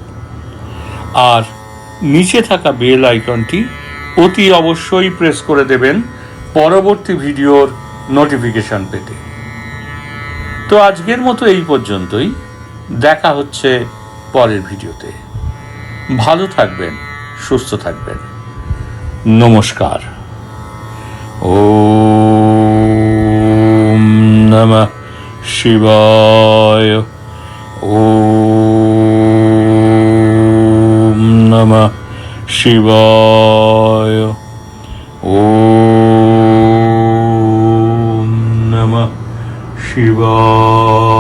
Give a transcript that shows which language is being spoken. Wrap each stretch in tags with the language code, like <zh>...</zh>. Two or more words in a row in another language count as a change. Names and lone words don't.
<bn>আর নিচে থাকা বেল আইকনটি অতি অবশ্যই প্রেস করে দেবেন পরবর্তী ভিডিওর নোটিফিকেশন পেতে। তো আজকের মতো এই পর্যন্তই, দেখা হচ্ছে পরের ভিডিওতে। ভালো থাকবেন, সুস্থ থাকবেন, নমস্কার।</bn> <sa>ওম নমঃ শিবায়। ওম নমঃ শিবায়। ওম নমঃ শিবায়।</sa>